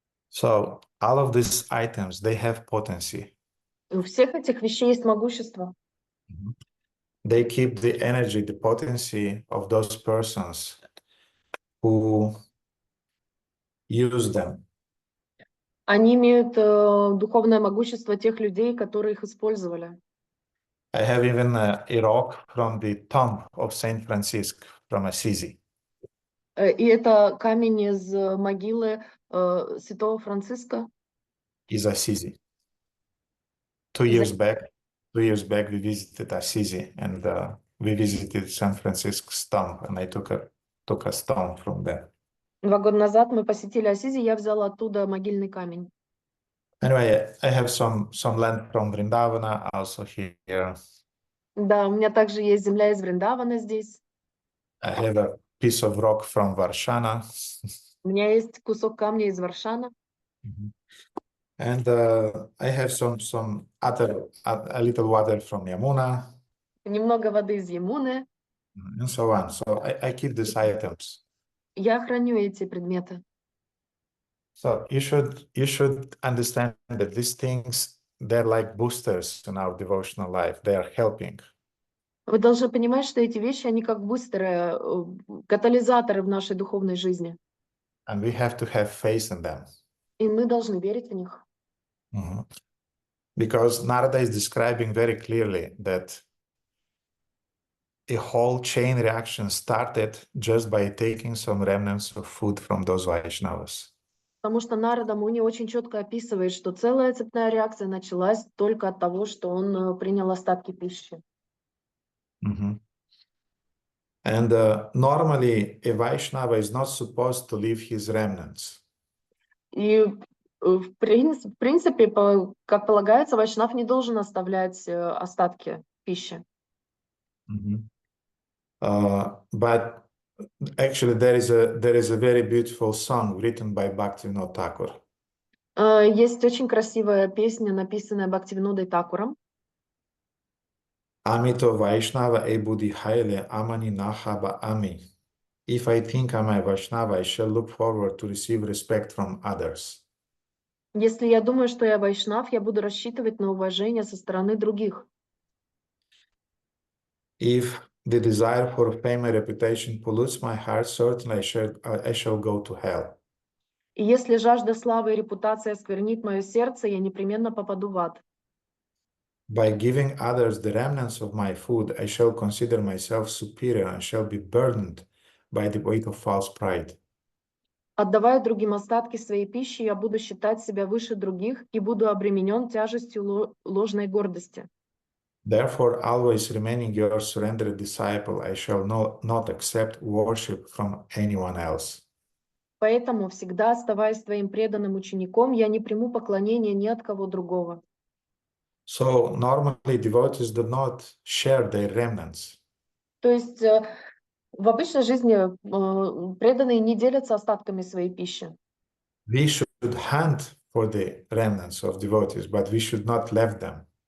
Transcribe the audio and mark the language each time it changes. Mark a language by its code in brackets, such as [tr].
[en] So all of these items, they have potency. [ru] У всех этих вещей есть могущество. [en] They keep the energy, the potency of those persons who use them. [ru] Они имеют духовное могущество тех людей, которые их использовали. [en] I have even a rock from the tomb of Saint Francis from Assisi. [ru] И это камень из могилы святого Франциска. [en] Is Assisi. 2 years back we visited Assisi and we visited Saint Francisco's tomb and I took a stone from there. [ru] 2 года назад мы посетили Ассизи, я взяла оттуда могильный камень. [en] Anyway, I have some land from Vrindavana also here. [ru] Да, у меня также есть земля из Вриндавана здесь. [en] I have a piece of rock from Varshana. [ru] У меня есть кусок камня из Варшана. [en] And I have some other, a little water from Yamuna, [ru] Немного воды из Ямуны. [en] and so on. So I keep these items. [ru] Я храню эти предметы. [en] So you should understand that these things, they're like boosters in our devotional life. They are helping. [ru] Вы должны понимать, что эти вещи, они как бустеры, катализаторы в нашей духовной жизни. [en] And we have to have faith in them. [ru] И мы должны верить в них. [en] Because Narada is describing very clearly that a whole chain reaction started just by taking some remnants of food from those Vaishnavas. [ru] Потому что Нарада Муни очень четко описывает, что целая цепная реакция началась только от того, что он принял остатки пищи. [en] And normally a Vaishnava is not supposed to leave his remnants. [ru] И в принципе, как полагается, вайшнав не должен оставлять остатки пищи. [en] But actually there is a very beautiful song written by Bhaktivinoda Thakur. [ru] Есть очень красивая песня, написанная Бхактивинодой Такуром. [bn] Amito Vaishnava e buddhi haile amani nahaba ami. [en] If I think I'm a Vaishnava, I shall look forward to receive respect from others. [ru] Если я думаю, что я вайшнав, я буду рассчитывать на уважение со стороны других. [en] If the desire for fame and reputation pollutes my heart, certainly I shall go to hell. [ru] И если жажда славы и репутации осквернит мое сердце, я непременно попаду в ад. [en] By giving others the remnants of my food, I shall consider myself superior and shall be burdened by the weight of false pride. [ru] Отдавая другим остатки своей пищи, я буду считать себя выше других и буду обременен тяжестью ложной гордости. [en] Therefore, always remaining your surrendered disciple, I shall not accept worship from anyone else. [ru] Поэтому, всегда оставаясь твоим преданным учеником, я не приму поклонения ни от кого другого. [en] So normally devotees do not share their remnants. [ru] То есть в обычной жизни преданные не делятся остатками своей пищи. [en] We should hunt for the remnants of devotees, but we should not leave them.